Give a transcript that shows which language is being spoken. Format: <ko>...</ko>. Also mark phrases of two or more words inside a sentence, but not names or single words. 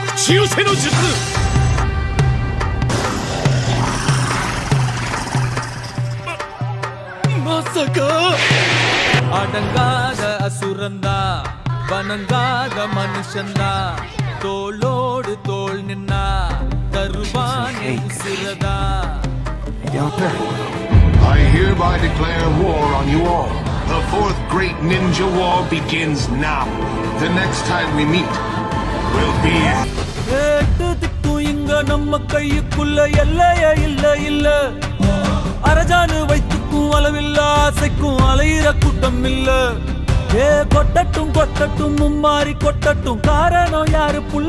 <ja>血寄せの術。まさか。</ja> <ta>அடங்காத அசுரந்தா வணங்காத மனுஷந்தா தோளோடு தோள் நின்னா தருவானே உசிரதா.</ta> <en>I hereby declare war on you all. The fourth great ninja war begins now. The next time we meet will be</en> <ta>திக்கும் இங்க நம்ம கைக்குள்ள எல்லையே இல்ல இல்ல. அரஜானு வைத்துக்கும் அளவில்ல ஆசைக்கும் அலையிற கூட்டம் இல்ல. ஏ கொட்டட்டும் கொட்டட்டும் மும்மாறி கொட்டட்டும் காரணம் யாரு புள்ள.</ta>